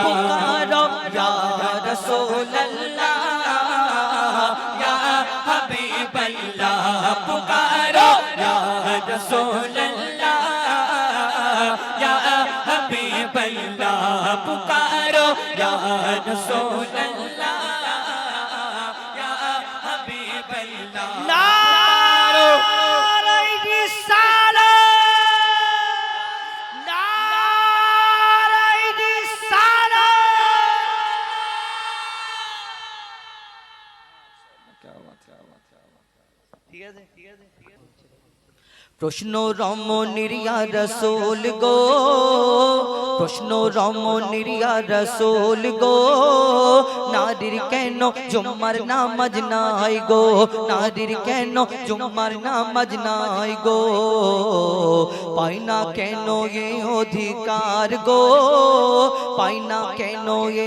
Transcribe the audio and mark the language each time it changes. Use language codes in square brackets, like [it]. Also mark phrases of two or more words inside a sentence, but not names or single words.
[ur] پکارو [ar] یا رسول اللہ یا حبیب اللہ [ur] پکارو [ar] یا رسول اللہ یا حبیب اللہ [ur] پکارو [ar] یا رسول اللہ یا حبیب اللہ [ur] نعرہ رسالت نعرہ رسالت ٹھیک ہے [bn] প্রশ্ন রমণীর ইয়া রাসূল গো, প্রশ্ন রমণীর ইয়া রাসূল গো, নারীর কেন জুম্মার নামাজ নাই গো, নারীর কেন জুম্মার নামাজ নাই গো, পাই না কেন এ অধিকার গো, পাই না কেন এ